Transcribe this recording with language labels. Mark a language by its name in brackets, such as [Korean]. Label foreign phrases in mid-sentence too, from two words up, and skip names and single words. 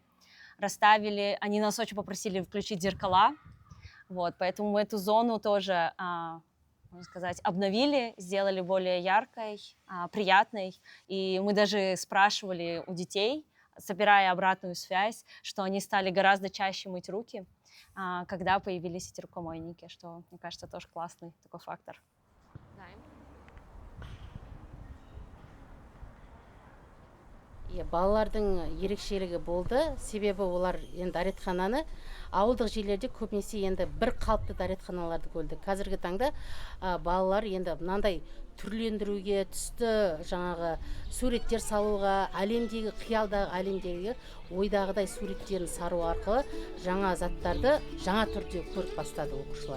[Russian] Расставили, они нас очень попросили включить зеркала, вот, поэтому мы эту зону тоже, можно сказать, обновили, сделали более яркой, приятной, и мы даже спрашивали у детей, собирая обратную связь, что они стали гораздо чаще мыть руки, когда появились эти рукомойники, что, мне кажется, тоже классный такой фактор. [Kazakh] Балалардың ерекшелігі болды, себебі олар енді дәретхананы ауылдық жерлерде көбінесе енді бір қалыпты дәретханаларды көрді. Қазіргі таңда балалар енді мынандай түрлендіруге, түсті жаңағы суреттер салуға, әлемдегі қиялдағы әлемдегі ойдағыдай суреттерін сару арқылы жаңа заттарды жаңа түрде көріп бастады оқушылар.